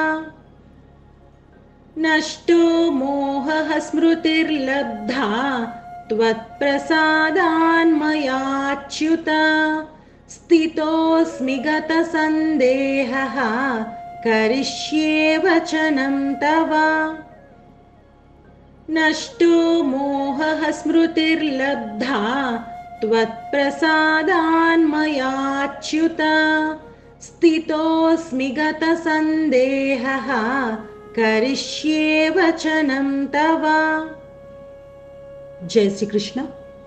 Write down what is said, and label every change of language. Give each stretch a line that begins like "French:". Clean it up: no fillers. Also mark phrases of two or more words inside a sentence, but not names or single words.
Sanskrit: నష్టో మోహః స్మృతిర్లబ్ధా త్వత్ప్రసాదాన్మయాచ్యుత స్థితోస్మి గత సందేహః కరిష్యే వచనం తవ. నష్టో మోహః స్మృతిర్లబ్ధా त्वत्प्रसादान्मयाच्युत स्थितोऽस्मि गतसन्देहः करिष्ये वचनं तव.
Hindi: जय श्री कृष्ण.